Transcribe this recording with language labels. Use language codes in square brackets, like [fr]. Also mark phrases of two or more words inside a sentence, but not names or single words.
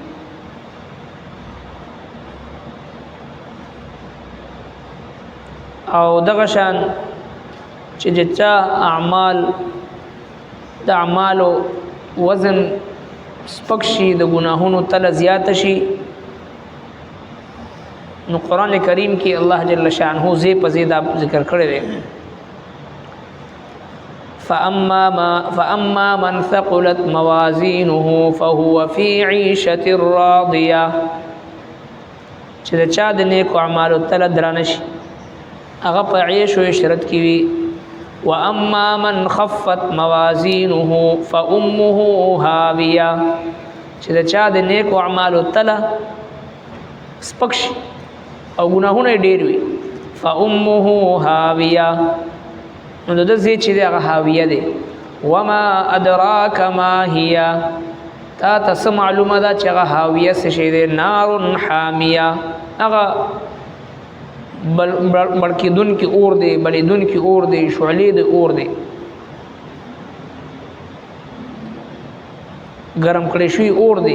[ps] او دغه شان چې جچا اعمال د اعمال وزن سپک شي، د ګناهونو تله زیات شي، نو قرآن کریم کې الله جل شانه زی په زی دا ذکر کړی دی. [ar] فأما من ثقلت موازينه فهو في عيشة راضية. [ps] چې د چا د نیکو اعمالو تله درانه شي هغه په عیش او عشرت کې وي. [ar] واما من خفت موازينه فأمه هاوية. [ps] چې د چا د نیکو اعمالو تله سپک شي او ګناهونه ډېر وي، [ar] فأمه هاوية، [ps] نو د زی چې هغه هاویه دی. [ar] وما ادراک ما هي، [ps] تا ته معلومه ده چې هغه هاویه څه شی دی؟ [ar] نار حامیه، [ps] هغه بړکېدونکي اور دی، بلیدونکي اور دی، شعلې د اور دی، ګرم کړی شوی اور دی.